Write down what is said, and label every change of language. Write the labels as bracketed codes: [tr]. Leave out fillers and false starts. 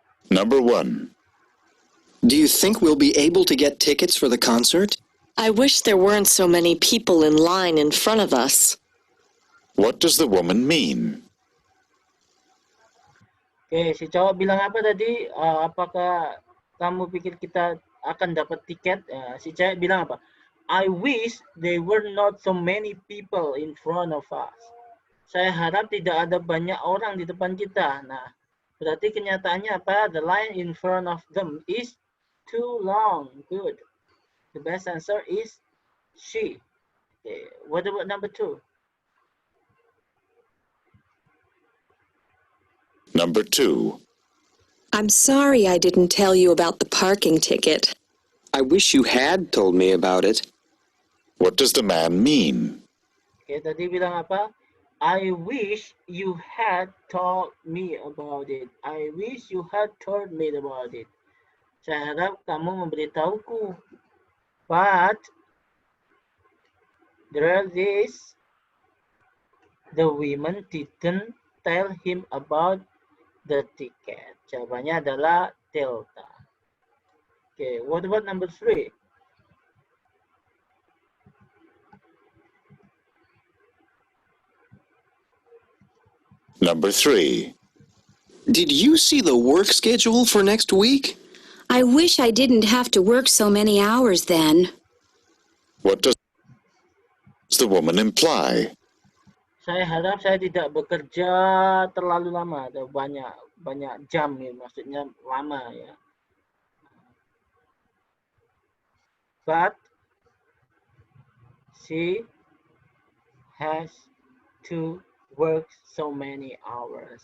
[en] Number 1. Do you think we'll be able to get tickets for the concert? I wish there weren't so many people in line in front of us. What does the woman mean? [id] Oke, si cowok bilang apa tadi? Apakah kamu pikir kita akan dapat tiket? Si cewek bilang apa? [en] I wish there were not so many people in front of us. [id] Saya harap tidak ada banyak orang di depan kita. Nah, berarti kenyataannya apa? [en] The line in front of them is too long. Good. The best answer is she. Okay. What about number 2? Number 2. I'm sorry I didn't tell you about the parking ticket. I wish you had told me about it. What does the man mean? [id] Okay, tadi bilang apa? [en] I wish you had told me about it. I wish you had told me about it. [id] Saya harap kamu memberitahuku. [en] But there is the women didn't tell him about the ticket. [id] Jawabannya adalah delta. [en] Okay, what about number 3? Number 3. Did you see the work schedule for next week? I wish I didn't have to work so many hours then. What does the woman imply? [id] Saya harap saya tidak bekerja terlalu lama, atau banyak jam ya, maksudnya lama ya. [en] But she has to work so many hours.